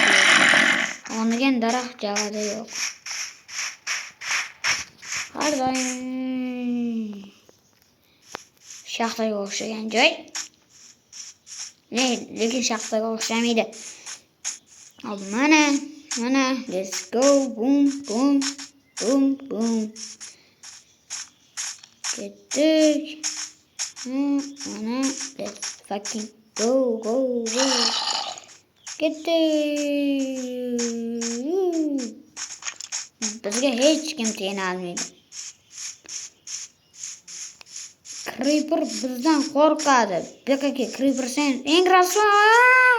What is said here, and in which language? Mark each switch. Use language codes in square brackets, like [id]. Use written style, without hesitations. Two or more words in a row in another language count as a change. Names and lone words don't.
[uz] Qo'nagan daraxt javada yo'q. Har doim shaxtaga o'xshagan joy. Lekin shaxtaga o'xshamaydi. Hop, mana, [en] let's go, boom, boom, boom, boom. [uz] Ketdik. Mana, [en] let's fucking go. [uz] Ketdik. Bizga hech kim tena olmaydi. Creeper bizdan qo'rqadi. Bekaki Creeper sen eng rasvo.